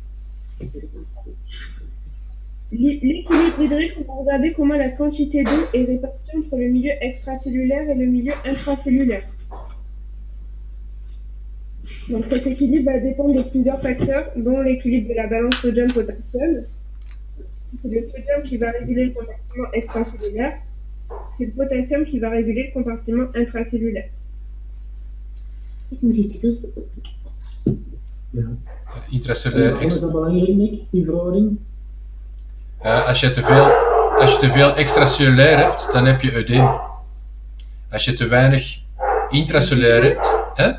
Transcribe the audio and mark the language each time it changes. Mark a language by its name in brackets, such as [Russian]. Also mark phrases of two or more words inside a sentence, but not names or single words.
[French] L'équilibre hydrique, on va regarder comment la quantité d'eau est répartie entre le milieu extracellulaire et le milieu intracellulaire. Donc cet équilibre va dépendre de plusieurs facteurs, dont l'équilibre de la balance sodium-potassium. C'est le sodium qui va réguler le compartiment extracellulaire, c'est le potassium qui va réguler le compartiment intracellulaire. [Dutch] Ik moet die titels Ja. Intracellulair. Is dat belangrijk, Nick, die verhouding? Als je te veel extracellulair hebt, dan heb je eudeem. Als je te weinig intracellulair hebt, hè?